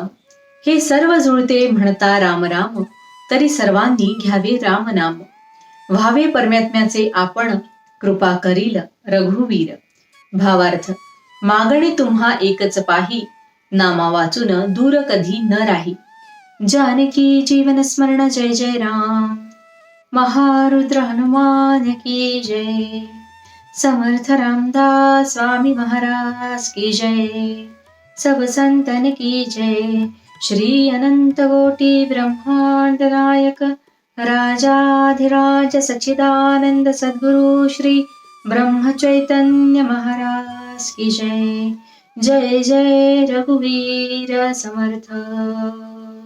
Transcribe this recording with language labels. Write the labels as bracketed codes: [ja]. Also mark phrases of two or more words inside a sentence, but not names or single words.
[mr] हे सर्व जुळते म्हणता राम राम, तरी सर्वांनी घ्यावे राम नाम. व्हावे परमात्म्याचे आपण, कृपा करील रघुवीर. भावार्थ, मागणे तुम्हा एकच पाही, नामा वाचून दूर कधी न राही. जानकी जीवन स्मरण जय जय राम. [hi] महारुद्र हनुमान की जय. समर्थ रामदास स्वामी महाराज की जय. सब संतन की जय. श्री अनंत कोटी ब्रह्मांड नायक, राजाधिराज सच्चिदानंद सद्गुरु श्री ब्रह्म चैतन्य महाराज की जय. [mr] जय जय रघुवीर समर्थ.